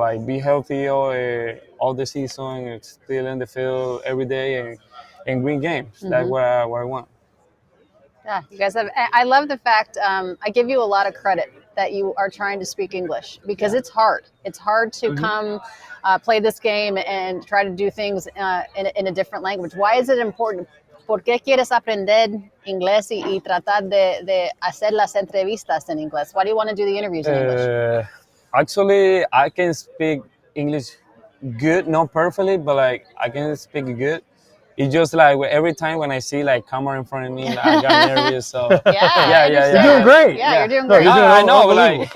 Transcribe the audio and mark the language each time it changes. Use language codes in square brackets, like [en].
[en] Like be healthy all the season, still in the field every day, and win games. That's what I want. Yeah, you guys have. I love the fact. I give you a lot of credit that you are trying to speak English because it's hard. It's hard to come play this game and try to do things in a different language. Why is it important [es] ¿por qué quieres aprender inglés y tratar de hacer las entrevistas en inglés? [en] Why do you want to do the interviews in English? Actually, I can speak English good, not perfectly, but like I can speak good. It's just like every time when I see like camera in front of me, like, I got nervous. So Yeah, You're doing great. Yeah, you're doing No, great. you're doing I know, but like